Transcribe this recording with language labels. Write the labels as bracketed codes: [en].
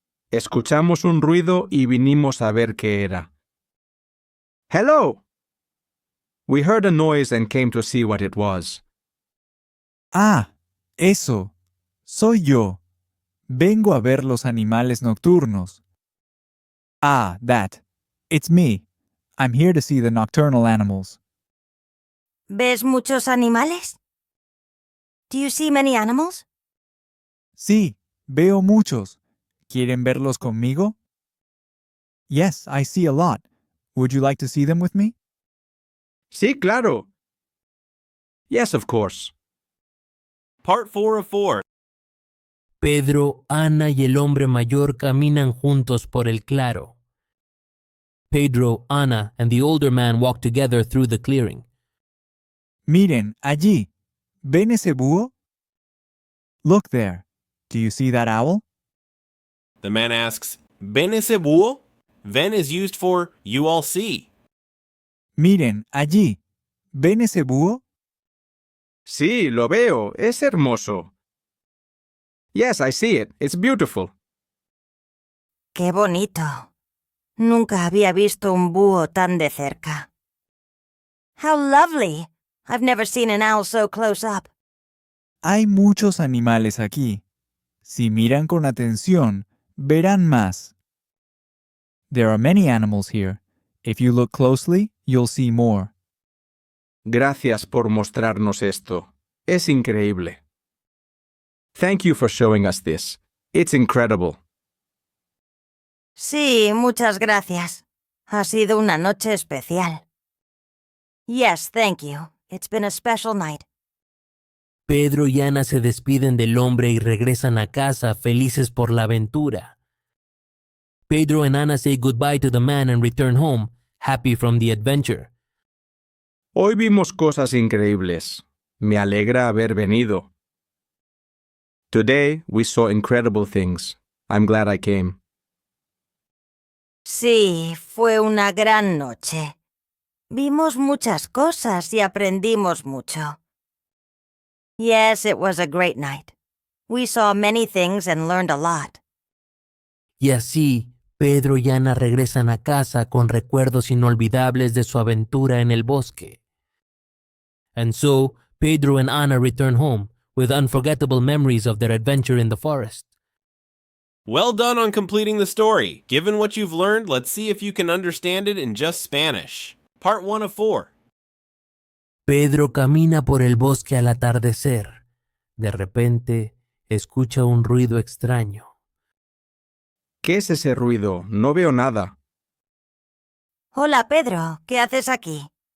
[es] Escuchamos un ruido y vinimos a ver qué era. [en] Hello! We heard a noise and came to see what it was. [es] Ah, eso. Soy yo. Vengo a ver los animales nocturnos. [en] Ah, that. It's me. I'm here to see the nocturnal animals. [es] ¿Ves muchos animales? [en] Do you see many animals? [es] Sí, veo muchos. ¿Quieren verlos conmigo? [en] Yes, I see a lot. Would you like to see them with me? [es] Sí, claro. [en] Yes, of course. Part 4 of 4. [es] Pedro, Ana y el hombre mayor caminan juntos por el claro. [en] Pedro, Ana, and the older man walk together through the clearing. [es] Miren, allí. ¿Ven ese búho? [en] Look there. Do you see that owl? The man asks, [es] ¿Ven ese búho? [en] Ven is used for you all see. [es] Miren, allí. ¿Ven ese búho? Sí, lo veo. Es hermoso. [en] Yes, I see it. It's beautiful. [es] ¡Qué bonito! Nunca había visto un búho tan de cerca. [en] How lovely! I've never seen an owl so close up. [es] Hay muchos animales aquí. Si miran con atención, verán más. [en] There are many animals here. If you look closely, you'll see more. [es] Gracias por mostrarnos esto. Es increíble. [en] Thank you for showing us this. It's incredible. [es] Sí, muchas gracias. Ha sido una noche especial. [en] Yes, thank you. It's been a special night. [es] Pedro y Ana se despiden del hombre y regresan a casa felices por la aventura. [en] Pedro and Ana say goodbye to the man and return home, happy from the adventure. [es] Hoy vimos cosas increíbles. Me alegra haber venido. [en] Today we saw incredible things. I'm glad I came. [es] Sí, fue una gran noche. Vimos muchas cosas y aprendimos mucho. [en] Yes, it was a great night. We saw many things and learned a lot. [es] Y así, Pedro y Ana regresan a casa con recuerdos inolvidables de su aventura en el bosque. [en] And so, Pedro and Ana return home with unforgettable memories of their adventure in the forest. Well done on completing the story. Given what you've learned, let's see if you can understand it in just Spanish. Part 1 of 4. [es] Pedro camina por el bosque al atardecer. De repente, escucha un ruido extraño. ¿Qué es ese ruido? No veo nada. Hola, Pedro. ¿Qué haces aquí?